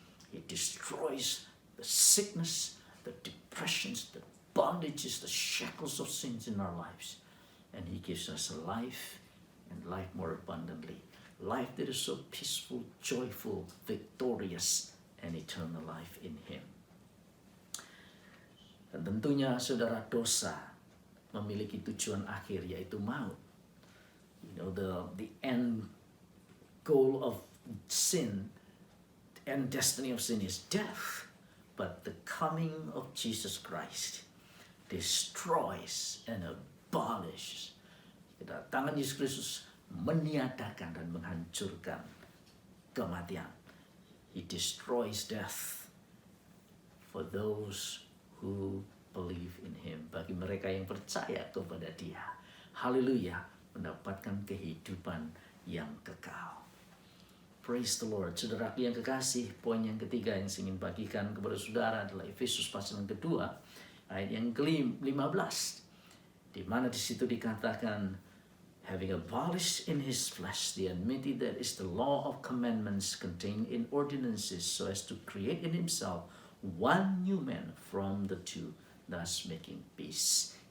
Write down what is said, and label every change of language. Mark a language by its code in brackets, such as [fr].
[en] He destroys the sickness, the depressions, the bondages, the shackles of sins in our lives. And he gives us life and life more abundantly. Life that is so peaceful, joyful, victorious, and eternal life in him. [id] Dan tentunya saudara, dosa memiliki tujuan akhir, yaitu maut. [en] You know, the end goal of sin, the end destiny of sin is death. But the coming of Jesus Christ destroys and abolishes. [id] Kedatangan Yesus Kristus meniadakan dan menghancurkan kematian. [en] He destroys death for those who believe in him. [id] Bagi mereka yang percaya kepada dia. Haleluya, mendapatkan kehidupan yang kekal. [en] Praise the Lord. [id] Saudara yang kekasih, poin yang ketiga yang saya ingin bagikan kepada saudara adalah Efesus pasal yang kedua, ayat yang ke-15. Di mana di situ dikatakan, [en] having abolished in his flesh the enmity that is the law of commandments contained in ordinances, so as to create in himself one new man from the two, thus making peace.